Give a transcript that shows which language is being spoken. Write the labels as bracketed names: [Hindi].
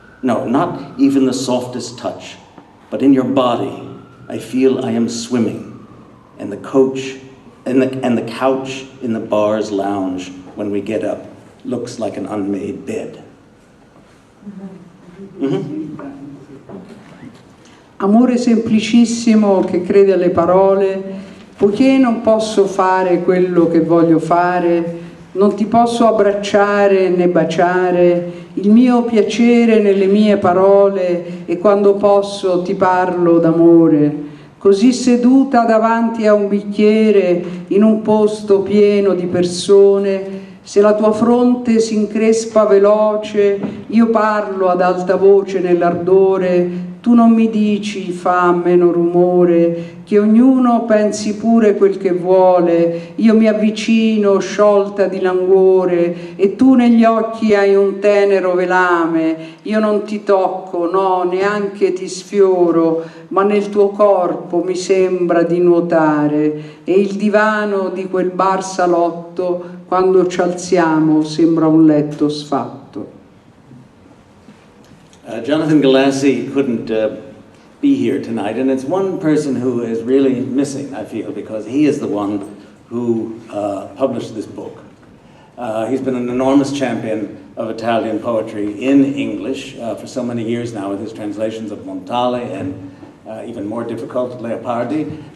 [English] No, not even the softest touch, but in your body, I feel I am swimming, and the couch in the bar's lounge when we get up looks like an unmade bed. [Italian] Amore semplicissimo che crede alle parole, poiché non posso fare quello che voglio fare, non ti posso abbracciare né baciare, il mio piacere nelle mie parole e quando posso ti parlo d'amore. Così seduta davanti a un bicchiere in un posto pieno di persone, se la tua fronte si increspa veloce, io parlo ad alta voce nell'ardore, tu non mi dici fa meno rumore, che ognuno pensi pure quel che vuole, io mi avvicino sciolta di languore e tu negli occhi hai un tenero velame, io non ti tocco, no, neanche ti sfioro, ma nel tuo corpo mi sembra di nuotare e il divano di quel bar salotto quando ci alziamo sembra un letto sfatto. [English] Jonathan Galassi couldn't be here tonight, and it's one person who is really missing, I feel, because he is the one who published this book. He's been an enormous champion of Italian poetry in English for so many years now with his translations of Montale and even more difficult, Leopardi.